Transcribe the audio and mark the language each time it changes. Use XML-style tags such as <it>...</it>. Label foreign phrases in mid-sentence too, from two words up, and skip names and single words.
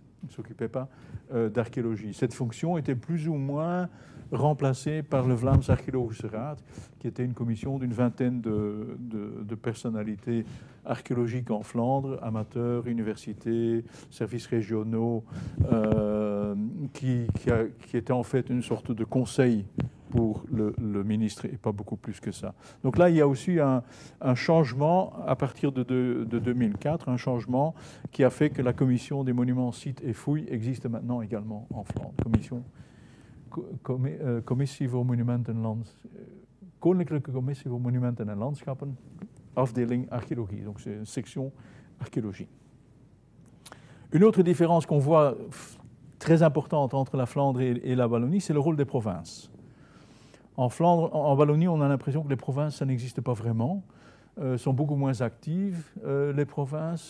<fr>Elle ne s'occupait pas d'archéologie. Cette fonction était plus ou moins remplacée par le Vlaams Archeologische Raad, qui était une commission d'une vingtaine de personnalités archéologiques en Flandre, amateurs, universités, services régionaux, qui était en fait une sorte de conseil pour le ministre et pas beaucoup plus que ça. Donc là, il y a aussi un changement à partir de 2004, un changement qui a fait que la commission des monuments, sites et fouilles existe maintenant également en Flandre.</fr> <nl>Commissie voor Monumenten Koninklijke Commissie voor Monumenten en Landschappen, afdeling archéologie.</nl> <fr>Donc c'est une section archéologie. Une autre différence qu'on voit très importante entre la Flandre et la Wallonie, c'est le rôle des provinces. En Flandre, en Wallonie, on a l'impression que les provinces, ça n'existe pas vraiment, sont beaucoup moins actives, les provinces.</fr>